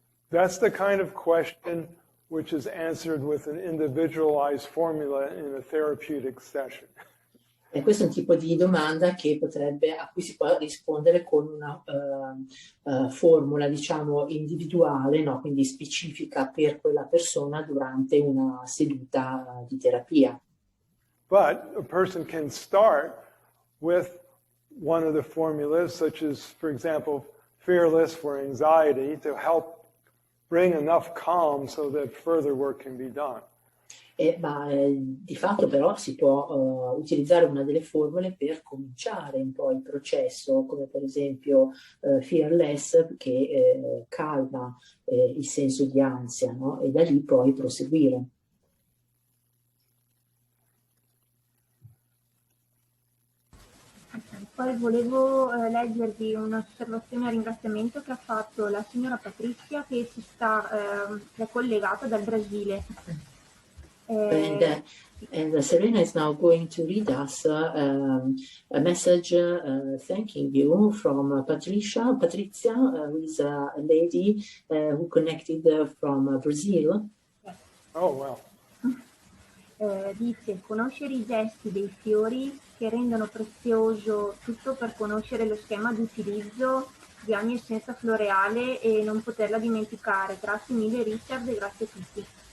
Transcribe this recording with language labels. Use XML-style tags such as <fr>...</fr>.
<en>That's the kind of question which is answered with an individualized formula in a therapeutic session.</en> <it>E questo è un tipo di domanda che a cui si può rispondere con una formula, diciamo, individuale, no? Quindi specifica per quella persona durante una seduta di terapia.</it> <en>But a person can start with one of the formulas, such as, for example, fearless for anxiety, to help bring enough calm so that further work can be done.</en> <it>Di fatto però si può utilizzare una delle formule per cominciare un po' il processo, come per esempio fearless, che calma il senso di ansia, no? E da lì poi proseguire. Poi volevo leggervi un'osservazione a ringraziamento che ha fatto la signora Patricia, che è collegata dal Brasile.</it> <en>And Serena is now going to read us a message thanking you from Patrizia, who is a lady who connected from Brazil. Oh, wow.</en> <it>Dice: conoscere i gesti dei fiori che rendono prezioso tutto per conoscere lo schema di utilizzo di ogni essenza floreale e non poterla dimenticare. Grazie mille Richard e grazie a tutti.</it>